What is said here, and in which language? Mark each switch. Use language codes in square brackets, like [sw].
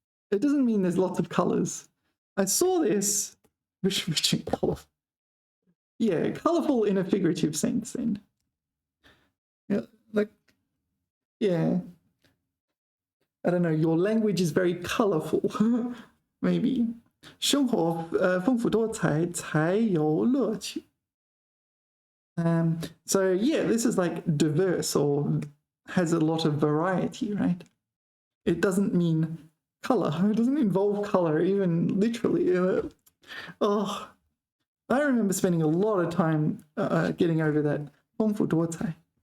[en] It doesn't mean there's lots of colors. I saw this rich and colorful. Yeah, colorful in a figurative sense then. Yeah, like, yeah. I don't know, your language is very colorful. Maybe. [zh] 生活丰富多彩才有乐趣. [en] So yeah, this is like diverse or has a lot of variety, right? It doesn't mean color. It doesn't involve color, even literally. Oh, I remember spending a lot of time getting over that 丰富多彩.